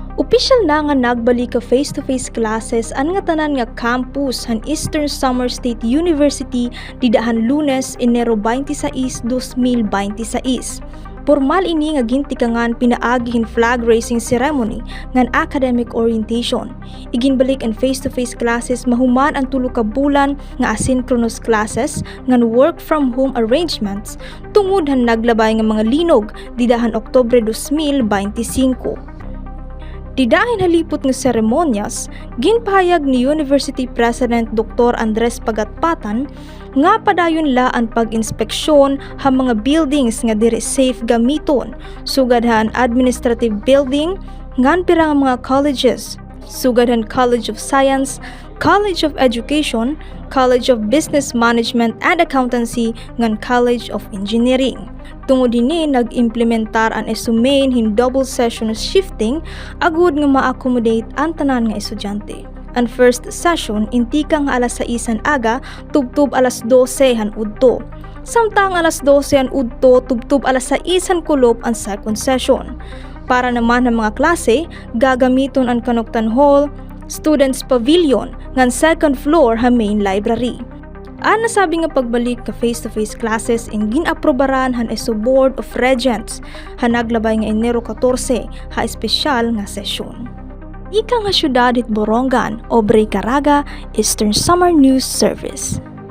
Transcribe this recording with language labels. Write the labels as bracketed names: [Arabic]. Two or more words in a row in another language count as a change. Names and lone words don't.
[Waray] Opisyal na nga nagbalik ka [English] face-to-face classes [Waray] ang nga tanan nga campus han Eastern Samar State University didahan Lunes, Enero 26, 2026. Formal ini nga gintikangan pinaagihin flag raising ceremony ngan academic orientation. Iginbalik ang [English] face-to-face classes [Waray] mahuman ang 3 ka bulan nga [English] asynchronous classes [Waray] ngan [English] work from home arrangements [Waray] tungod han naglabay nga mga linog didahan Oktubre 2025. Didahin halipot nga seremonyas, ginpahayag ni University President Dr. Andres Pagatpatan nga padayon la ang pag-inspeksyon ha mga buildings nga diri safe gamiton, sugadhan [English] administrative building, [Waray] ngan pirang mga colleges, sugadhan College of Science, College of Education, College of Business Management and Accountancy, ngan College of Engineering. Tungod dinhi nag-implementar ang esumain hin [English] double session shifting [Waray] agud nga ma-accommodate ang tanan nga estudyante. Ang [English] first session [Waray] intika nga alas 6 aga tubtub alas 12 han udto. Samtang alas 12 han udto tubtub alas 6 han kulop ang [English] second session. [Waray] Para naman ang mga klase, gagamiton ang Kanuktan Hall, Students Pavilion, ngan [English] second floor [Waray] ha main library. Ang nasabi nga pagbalik ka [English] face-to-face classes [Waray] in ginaprobaran han ESO Board of Regents han naglabay nga Enero 14 ha espesyal nga sesyon. Ika nga syudad it Borongan, Obrey Caraga, Eastern Samar News Service.